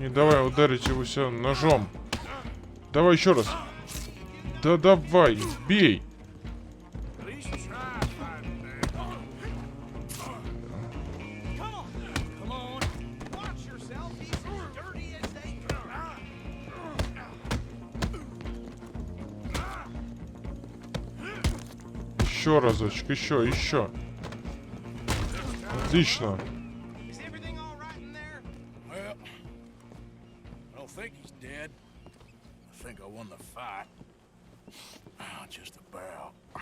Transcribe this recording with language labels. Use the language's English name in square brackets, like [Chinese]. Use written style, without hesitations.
[Russian] Не давай ударить его себя ножом. Давай еще раз. Да давай, бей. [English] At least try fighting back. Come on. Watch yourself. He's as dirty as they come. [Russian] Еще разочек, еще. Отлично. [English] think I won the fight. Just about.